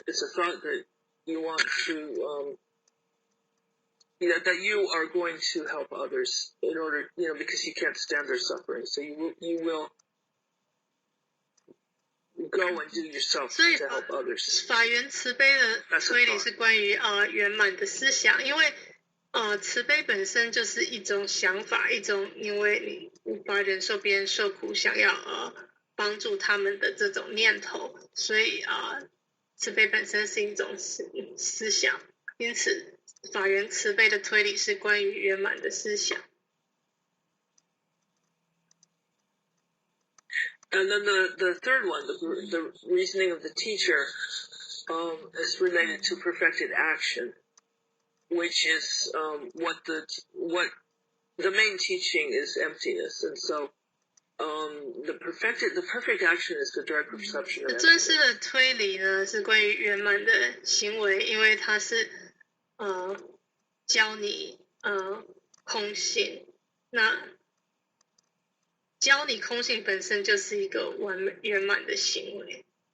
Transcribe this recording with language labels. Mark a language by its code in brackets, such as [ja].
[en] It's a thought that you want to that you are going to help others in order, because you can't stand their suffering. So you will go and do yourself to help others. [zh] 法源慈悲的推理是关于圆满的思想，因为慈悲本身就是一种想法，一种因为你无法忍受别人受苦，想要帮助他们的这种念头，所以慈悲本身是一种思想，因此法源慈悲的推理是关于圆满的思想。 [en] And then the third one, the reasoning of the teacher, is related to perfected action, which is what the main teaching is emptiness, and so the perfect action is the direct perception of emptiness. [zh] 尊师的推理呢是关于圆满的行为，因为它是教你空性，那教你空性本身就是一个圆满的行为。